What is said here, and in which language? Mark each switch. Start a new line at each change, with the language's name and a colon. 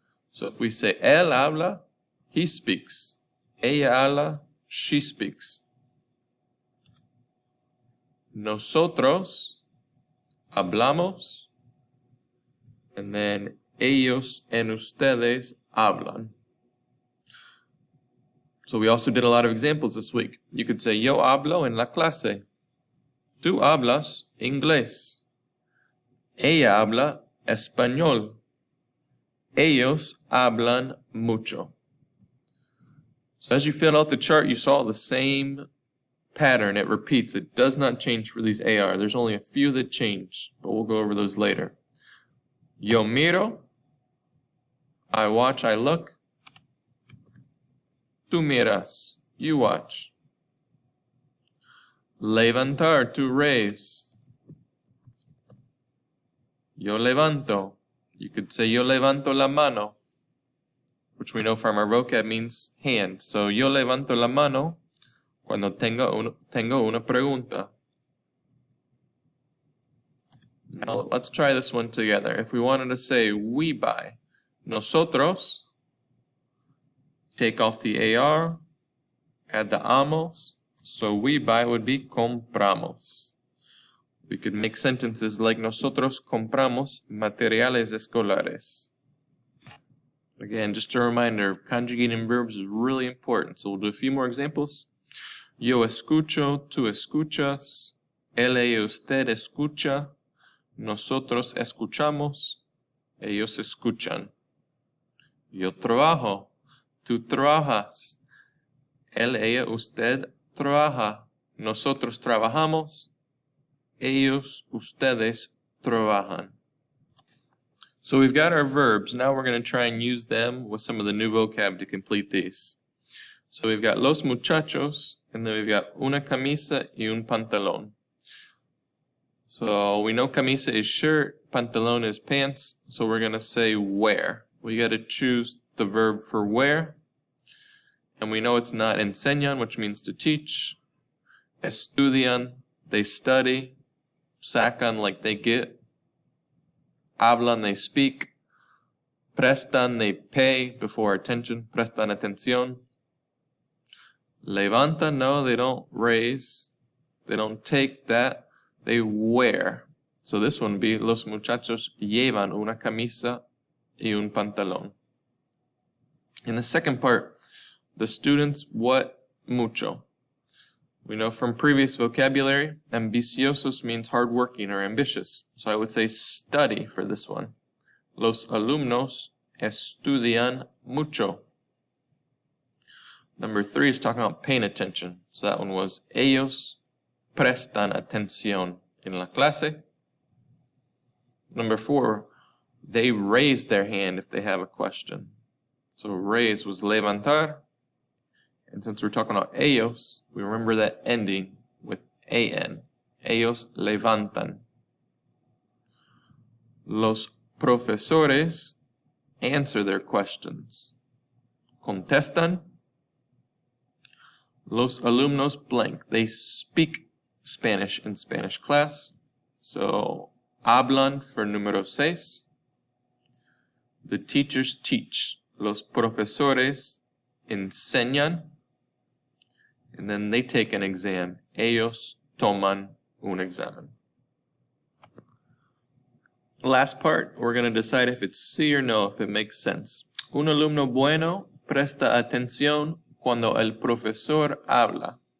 English: So if we say
Spanish: él habla,
English: he speaks.
Spanish: Ella habla,
English: she speaks.
Spanish: Nosotros hablamos,
English: and then
Spanish: ellos and ustedes hablan.
English: So we also did a lot of examples this week. You could say,
Spanish: yo hablo en la clase. Tú hablas inglés. Ella habla español. Ellos hablan mucho.
English: So as you filled out the chart, you saw the same pattern. It repeats. It does not change for these AR. There's only a few that change, but we'll go over those later.
Spanish: Yo miro.
English: I watch, I look.
Spanish: Tú miras.
English: You watch. Levantar, to raise.
Spanish: Yo levanto.
English: You could say
Spanish: yo levanto la mano,
English: which we know from our vocab means hand.
Spanish: So yo levanto la mano cuando tengo una pregunta.
English: Now let's try this one together. If we wanted to say we buy, nosotros, take off the AR, add the amos, so we buy would be compramos. We could make sentences like
Spanish: nosotros compramos materiales escolares.
English: Again, just a reminder, conjugating verbs is really important. So we'll do a few more examples.
Spanish: Yo escucho, tú escuchas, él y usted escucha, nosotros escuchamos, ellos escuchan. Yo trabajo, tú trabajas, él, ella, usted trabaja, nosotros trabajamos, ellos, ustedes trabajan.
English: So we've got our verbs. Now we're going to try and use them with some of the new vocab to complete these. So we've got
Spanish: los muchachos,
English: and then we've got
Spanish: una camisa y un pantalón.
English: So we know camisa is shirt, pantalón is pants, so we're going to say wear. We got to choose the verb for wear. And we know it's not enseñan, which means to teach. Estudian, they study. Sacan, like they get. Hablan, they speak. Prestan, they pay before attention.
Spanish: Prestan atención. Levanta, no,
English: they don't raise. They don't take that. They wear. So this one would be,
Spanish: los muchachos llevan una camisa y un pantalón.
English: In the second part, the students, what mucho? We know from previous vocabulary, ambiciosos means hardworking or ambitious. So I would say study for this one.
Spanish: Los alumnos estudian mucho.
English: Number 3 is talking about paying attention. So that one was
Spanish: ellos prestan atención en la clase.
English: Number 4, they raise their hand if they have a question. So raise was levantar. And since we're talking about ellos, we remember that ending with an.
Spanish: Ellos levantan. Los profesores
English: answer their questions.
Spanish: Contestan. Los alumnos blank.
English: They speak Spanish in Spanish class. So, hablan for número 6. The teachers teach.
Spanish: Los profesores enseñan.
English: And then they take an exam.
Spanish: Ellos toman un examen.
English: Last part, we're going to decide if it's sí or no, if it makes sense.
Spanish: Un alumno bueno presta atención cuando el profesor habla.